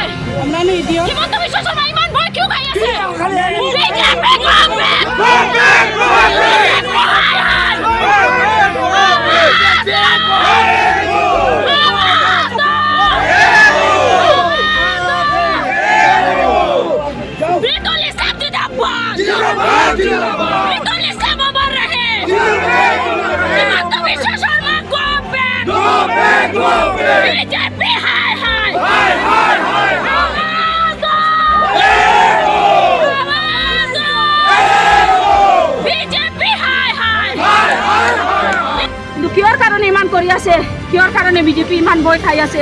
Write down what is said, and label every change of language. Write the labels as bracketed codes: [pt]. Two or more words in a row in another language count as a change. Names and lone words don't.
[as] হিমন্ত বিশ্ব শৰ্মা ইমান ভয় কিয় খাই আছে? মৃদুল ইসলাম জিন্দাবাদ, মৃদুল ইসলাম [hi] अमर रहे, [as] হিমন্ত বিশ্ব শর্মা [en] go back, [as] BJP হাই হাই BJP হাই হাই। কিহৰ কাৰণে ইমান কৰি আছে? কিহৰ কাৰণে বিজেপি ইমান ভয় খাই আছে?